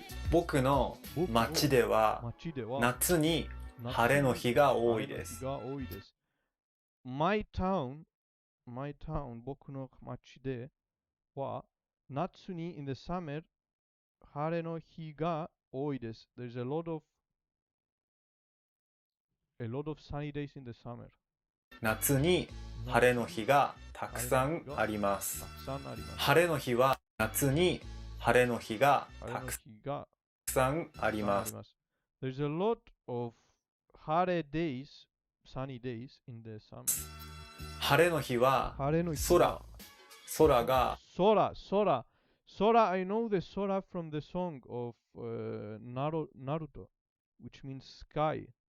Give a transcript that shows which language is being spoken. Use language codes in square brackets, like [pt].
[ja] 僕の町では夏に晴れの日が多いです。 [en] My town [ja] 僕の町では夏に [en] in the summer [ja] 晴れの日が多いです。 [en] There's a lot of sunny days in the summer. [ja] 夏に晴れの日がたくさんあります。晴れの日は夏に晴れの日がたくさんあります。 [en] There's a lot of 晴れ days, sunny days in the summer. [ja] 晴れの日は空が [en] Sora, I know the Sora from the song of Naruto, which means sky.